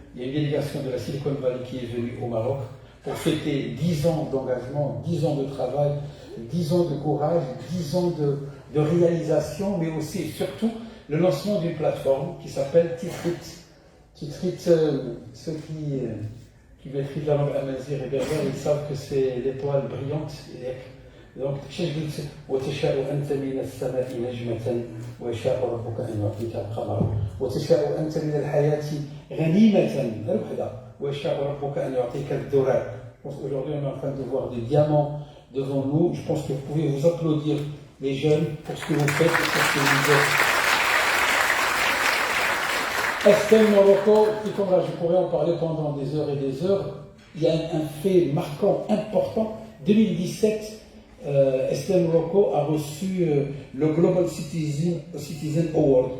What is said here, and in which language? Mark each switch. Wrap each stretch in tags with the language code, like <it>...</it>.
<fr>Il y a une délégation de la Silicon Valley qui est venue au Maroc pour fêter 10 ans d'engagement, 10 ans de travail, 10 ans de courage, 10 ans de réalisation, mais aussi et surtout le lancement d'une plateforme qui s'appelle Titrit. Titrit, ceux qui maîtrisent la langue amazigh et berbère, ils savent que c'est l'étoile brillante.</fr> <ar>Donc, وتشاء أنت من السماء نجمة ويشاء ربك أن يعطيك القمر وتشاء أنت من الحياة غنيمة ربحة ويشاء ربك أن يعطيك الذرة.</ar> <fr>Aujourd'hui, on est en train de voir des diamants devant nous. Je pense que vous pouvez vous applaudir, les jeunes, pour ce que vous faites et pour ce que vous êtes. STEM Morocco, je pourrais en parler pendant des heures et des heures. Il y a un fait marquant, important. 2017, STEM Morocco a reçu le Global Citizen Award.</fr>